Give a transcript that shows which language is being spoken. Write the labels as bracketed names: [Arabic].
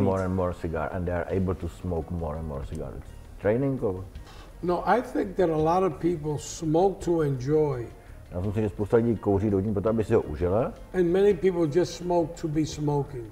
[English] More and more cigar and they are able to smoke more and more cigars. Training or? No, I think that a lot of people smoke to enjoy. [Czech] Já myslím si, že spousta lidí kouří doutník proto, aby si ho užila. [English] And many people just smoke to be smoking.